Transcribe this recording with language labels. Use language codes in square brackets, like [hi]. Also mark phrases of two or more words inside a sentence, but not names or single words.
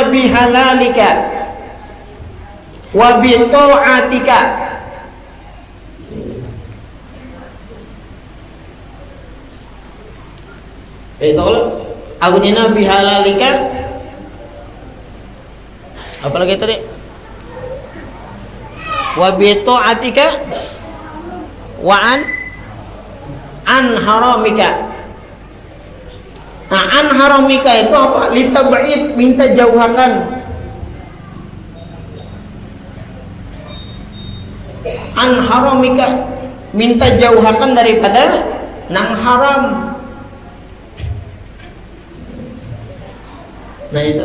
[ar] أغننا بحلالك وبطاعتك. Itu أغننا بحلالك. [bjn] Apa lagi tadi? [ar] وبطاعتك وعن حرامك. [bjn] Nah, [ar] عن حرامك [bjn] itu apa? Litab'id, minta jauhakan. [ar] عن حرامك, [bjn] minta jauhakan daripada nang haram. Nah itu.